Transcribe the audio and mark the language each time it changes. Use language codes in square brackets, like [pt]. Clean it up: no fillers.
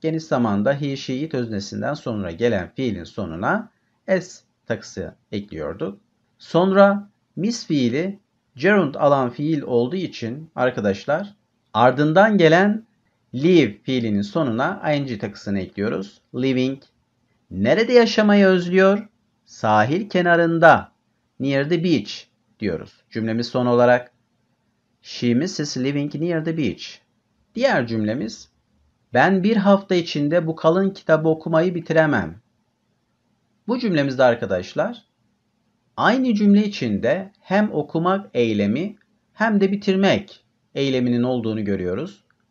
[tr] Geniş zamanda he, she, it öznesinden sonra gelen fiilin sonuna s takısı ekliyorduk. Sonra miss fiili gerund alan fiil olduğu için arkadaşlar ardından gelen live fiilinin sonuna ing takısını ekliyoruz. Living. Nerede yaşamayı özlüyor? Sahil kenarında. [en] Near the beach [tr] diyoruz. Cümlemiz son olarak [en] she misses living near the beach. [tr] Diğer cümlemiz ben bir hafta içinde bu kalın kitabı okumayı bitiremem. Bu cümlemizde arkadaşlar aynı cümle içinde hem okumak eylemi hem de bitirmek eyleminin olduğunu görüyoruz.